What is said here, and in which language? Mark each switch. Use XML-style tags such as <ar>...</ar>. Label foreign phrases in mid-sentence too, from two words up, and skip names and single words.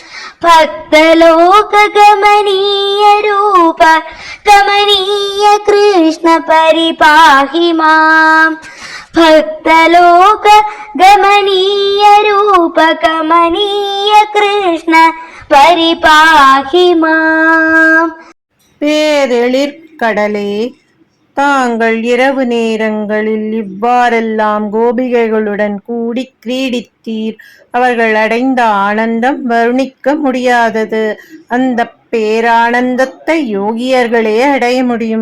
<sa>भक्तलोकगमनीय रूप कमनीय कृष्ण परिपाहि माम् भक्तलोकगमनीय रूप कमनीय कृष्ण परिपाहि माम्.</sa> <ta>பேரெழிற்கடலே, தாங்கள் இரவு நேரங்களில் இவ்வாறெல்லாம் கோபிகைகளுடன் கூடி கிரீடித்தீர். அவர்கள் அடைந்த ஆனந்தம் வர்ணிக்க முடியாதது. அந்த பேரானந்தத்தை யோகியர்களே அடைய முடியும்.</ta>